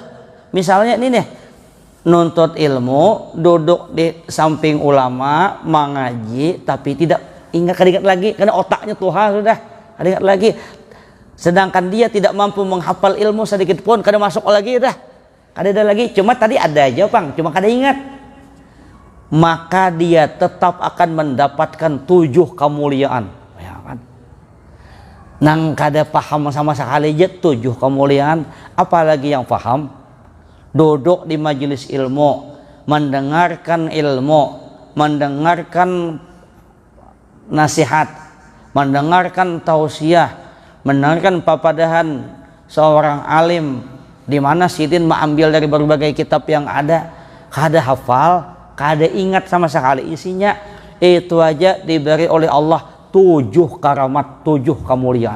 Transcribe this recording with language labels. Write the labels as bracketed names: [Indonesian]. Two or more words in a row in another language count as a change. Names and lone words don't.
[Indonesian] Misalnya ini nih nuntut ilmu duduk di samping ulama mengaji tapi tidak ingat lagi karena otaknya Tuhan sudah ingat lagi, sedangkan dia tidak mampu menghafal ilmu sedikit pun kada masuk lagi dah. Ada lagi, cuma tadi ada aja Bang, cuma kada ingat. Maka dia tetap akan mendapatkan 7 kemuliaan. Ya kan? Nang kada paham sama sekali aja 7 kemuliaan, apalagi yang paham. Duduk di majelis ilmu, mendengarkan ilmu, mendengarkan nasihat, mendengarkan tausiah, mendengarkan papadahan seorang alim, di mana sidin mengambil dari berbagai kitab yang ada, kada hafal, kada ingat sama sekali isinya, itu aja diberi oleh Allah 7 karamat, 7 kemuliaan.